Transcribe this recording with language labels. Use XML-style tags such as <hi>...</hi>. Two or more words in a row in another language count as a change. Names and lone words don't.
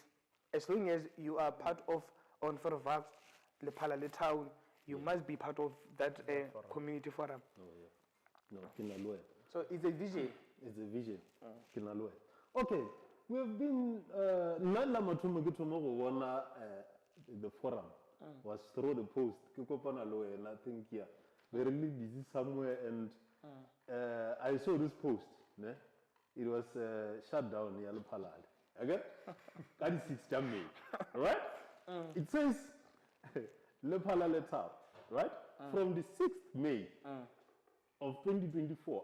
<en>As long as you are part of on Vervax, Le Palale town, you must be part of that community forum. So it's a vision. It's a vision. Okay, we've been the forum was throw the post.</en> <nso>Ke kopana le wena,</nso> <en>I think, yeah, we're really busy somewhere, and I saw this post. Ne? It was shut down near Lepalale. Okay? That is 6th January. Right? It says Lepalale Town. Right? From the 6th May of 2024.</en>